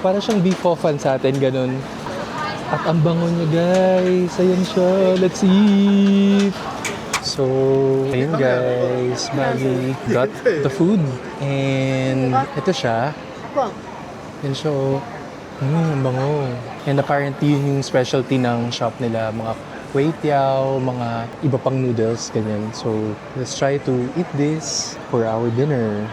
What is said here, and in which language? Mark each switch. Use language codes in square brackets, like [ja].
[tl] Para siyang beef hofan sa atin, ganun. At ang bango niya guys. Ayan siya, [en] let's eat! [tl] So, ayun guys, bali, [en] got the food. [tl] And ito siya. Yan siya oh. Ang bango. [en] And apparently [tl] yun yung specialty ng shop nila. Mga kway tiao, mga iba pang noodles, ganyan. [en] So, let's try to eat this for our dinner.